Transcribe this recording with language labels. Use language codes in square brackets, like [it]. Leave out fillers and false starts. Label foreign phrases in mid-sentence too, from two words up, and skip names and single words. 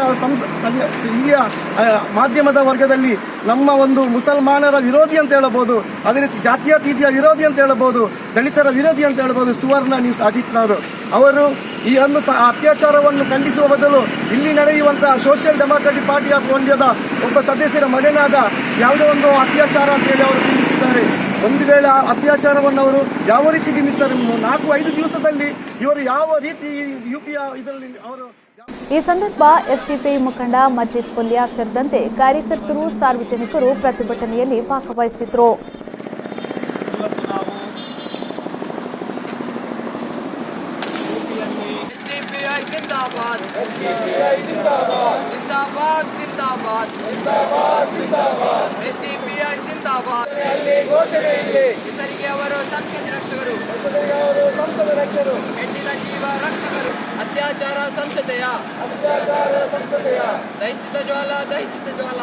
[kn] ಇಲ್ಲಿಯ ಮಾಧ್ಯಮದ ವರ್ಗದಲ್ಲಿ ನಮ್ಮ ಒಂದು ಮುಸಲ್ಮಾನರ ವಿರೋಧಿ ಅಂತ ಹೇಳಬಹುದು, ಅದೇ ರೀತಿ ಜಾತ್ಯತೀತಿಯ ವಿರೋಧಿ ಅಂತ ಹೇಳಬಹುದು, ದಲಿತರ ವಿರೋಧಿ ಅಂತ ಹೇಳಬಹುದು ಸುವರ್ಣ ನ್ಯೂಸ್ ಅಜಿತ್ನವರು ಅವರು ಈ ಒಂದು ಅತ್ಯಾಚಾರವನ್ನು ಖಂಡಿಸುವ ಬದಲು ಇಲ್ಲಿ ನಡೆಯುವಂತಹ ಸೋಷಿಯಲ್ ಡೆಮೊಕ್ರಾಟಿಕ್ ಪಾರ್ಟಿ ಆಫ್ ಇಂಡಿಯಾದ ಒಬ್ಬ ಸದಸ್ಯರ ಮಗನಾದ ಯಾವುದೋ ಒಂದು ಅತ್ಯಾಚಾರ ಅಂತ ಹೇಳಿ ಅವರು ಬಿಂಬಿಸುತ್ತಾರೆ. ಒಂದು ವೇಳೆ ಆ ಅತ್ಯಾಚಾರವನ್ನು ಅವರು ಯಾವ ರೀತಿ ಬಿಂಬಿಸ್ತಾರೆ, 4-5 ದಿವಸದಲ್ಲಿ ಇವರು ಯಾವ ರೀತಿ ಯುಪಿಯ ಇದರಲ್ಲಿ ಅವರು. ಈ ಸಂದರ್ಭ ಎಸ್ಡಿಪಿಐ ಮುಖಂಡ ಮಜೀದ್ ಪುಲ್ಯ ಸೇರಿದಂತೆ ಕಾರ್ಯಕರ್ತರು, ಸಾರ್ವಜನಿಕರು ಪ್ರತಿಭಟನೆಯಲ್ಲಿ ಭಾಗವಹಿಸಿದ್ರು. [hi] जिंदाबाद जिंदाबाद जिंदाबाद जिंदाबाद जिंदाबाद एसडीपीआई जिंदाबाद [kn] घोषಣೆ ಇಲ್ಲಿ ಹೆಸರಿಗೆ ಅವರು ಸಂಸ್ಕೃತಿ ರಕ್ಷಕರು ಹೆಣ್ಣಿನ ಜೀವ ರಕ್ಷಕರು ಅತ್ಯಾಚಾರ ಸಂಸದೆಯ ದಹಿಸಿದ ಜ್ವಾಲ